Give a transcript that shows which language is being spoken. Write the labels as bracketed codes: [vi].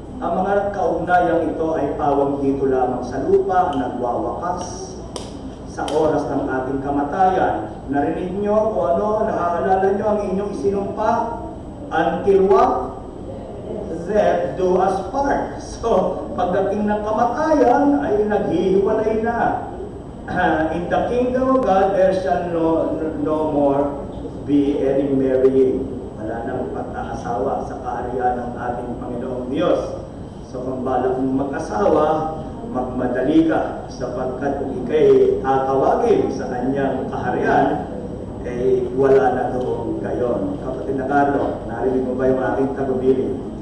[tl] Ang mga kaugnayang ito ay pawang dito lamang sa lupa, nagwawakas sa oras ng ating kamatayan. Narinig nyo o ano, naaalala nyo ang inyong isinumpa? [en] Until what? Death do us part. [tl] So, pagdating ng kamatayan ay naghihiwalay na. [en] In the kingdom of God, there shall no more be any marrying. [tl] Wala nang pag-aasawa sa kaharian ng ating Panginoong Diyos. So, kung balak mong mag-asawa, magmadali ka sapagkat kung ikay tatawagin sa kanyang kaharian, eh wala na doon gayon. Kapatid na Carlo, narinig mo ba yung aking tagubilin?